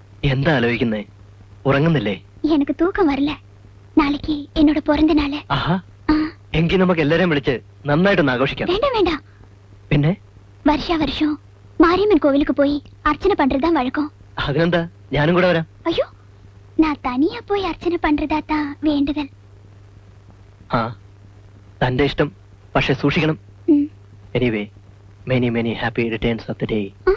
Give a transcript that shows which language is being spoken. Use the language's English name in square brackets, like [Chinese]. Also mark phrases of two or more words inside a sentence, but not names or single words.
[Malayalam] എന്താ ആലോചിക്കുന്നേ? ഉറങ്ങുന്നില്ലേ? [Tamil] எனக்கு தூக்கம் வரல. நாளைக்கு என்னோட பிறந்த நாள். [Malayalam] ആഹാ, എങ്കിൽ നമുക്ക് എല്ലാരെയും വിളിച്ച് നന്നായിട്ടൊന്ന് ആഘോഷിക്കാം. [Tamil] வேண்டாம் வேண்டாம். [Malayalam] പിന്നെ [Tamil] வருஷா வருஷம் மாரியம்மன் கோவிலுக்கு போய் அர்ச்சனை பண்றதுதான் வழக்கம். [Malayalam] അതിനെന്താ, ഞാനും കൂടെ വരാം. [Tamil] ஐயோ, நான் தனியா போய் அர்ச்சனை பண்றதா தான் வேண்டுதல். [Malayalam] ആ, തന്റെ ഇഷ്ടം, പക്ഷെ സൂക്ഷിക്കണം. ம். [English] anyway, many many happy returns of the day. ആ?